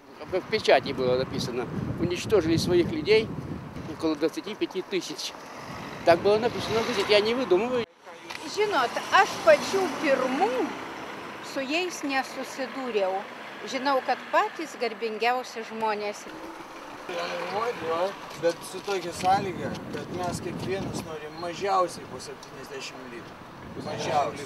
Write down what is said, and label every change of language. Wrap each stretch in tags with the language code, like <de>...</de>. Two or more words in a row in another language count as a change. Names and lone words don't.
<ru>как в печати было написано, уничтожили своих людей около 25 тысяч. Так было написано в газете, я не выдумываю.</ru> <lt>Žinot, aš pačių pirmų su jais nesusidūriau. Žinau, kad patys garbingiausi žmonės. Bet su tokia sąlyga, kad mes kiekvienas norim mažiausiai po 70 litrų.</lt>